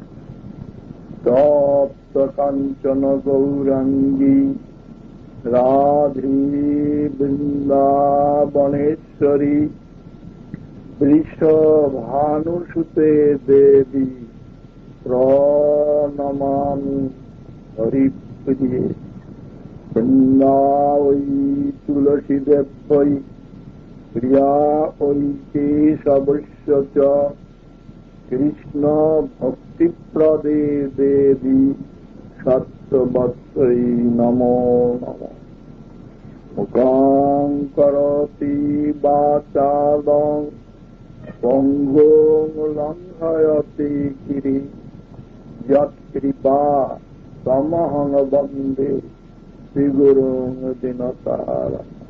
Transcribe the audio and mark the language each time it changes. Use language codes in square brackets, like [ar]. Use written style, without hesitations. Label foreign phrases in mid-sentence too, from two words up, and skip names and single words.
[sa] তপ্ত কাঞ্চন গৌরাঙ্গী রাধে বৃন্দাবনেশ্বরী বৃষভানুসুতে দেবী প্রণমামি হরিপ্রিয়ে। বৃন্দাবৈ তুলসী দেবৈ প্রিয়া ঐ কেশবস্য চ কৃষ্ণ ভক্তিপ্রদে দেবী সত্যবত্তৈ নমো নমঃ। মুখং করোতি বাচালং পঙ্গুং লঙ্ঘয়তি গিরিং যৎকৃপা তমহং বন্দে শ্রীগুরুং দীনতারং।